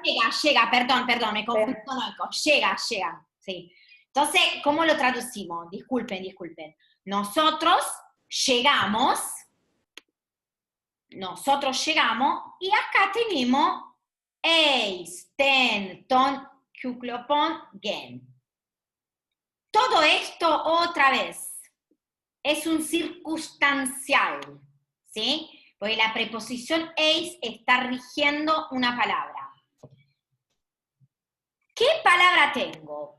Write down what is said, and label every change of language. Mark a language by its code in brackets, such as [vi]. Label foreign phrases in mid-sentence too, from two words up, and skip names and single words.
[es] Llega, perdón, me confundí con eco. Llega, sí. Entonces, ¿cómo lo traducimos? Disculpen. Nosotros llegamos y acá tenemos eis, [el] τὴν τῶν Κυκλώπων γῆν. [es] Todo esto otra vez es un circunstancial, ¿sí? Porque la preposición eis está rigiendo una palabra. ¿Qué palabra tengo?